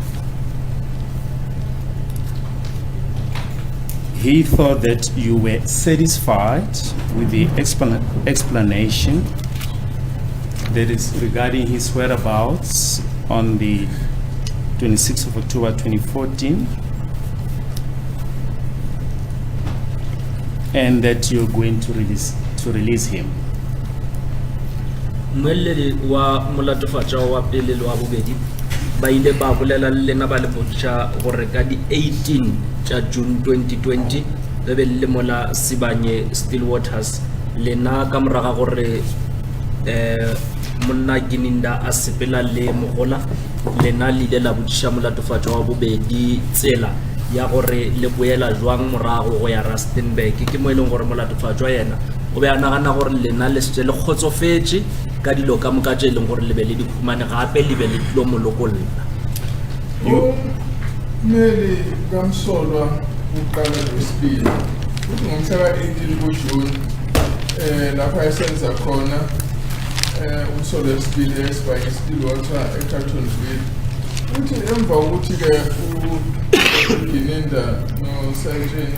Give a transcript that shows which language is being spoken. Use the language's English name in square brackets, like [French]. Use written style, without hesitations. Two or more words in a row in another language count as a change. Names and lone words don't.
[English] He thought that you were satisfied with the explanation that is regarding his whereabouts on the 26th of October 2014, and that you're going to release him. [Tswana] Mwelele wa molatofatsa wa pele le wa bobedi ba ile ba bolela le lena ba le botsa gore ka di 18 tsa June 2020 be be le mola Sibanye Stillwaters lena ka moraga gore monna Gininda a sepela le mogola lena le ile la botsa molatofatsa wa bobedi tsela ya gore le boela jwang morago go ya Rustenburg ke mo eleng gore molatofatsa yena o be a nagana gore lena le se le khotsofetse ka dilo ka moka tse leng gore le be le di khumane gape le be le tlo molokolla [Zulu] mele kamsolwa uqala lesibili uthi ngomhla ka-18 kuJune lapha esenza khona umsolo wesibili eSibanye Stillwater eCarltonville uthi emva kokuthi-ke uGininda noSergeant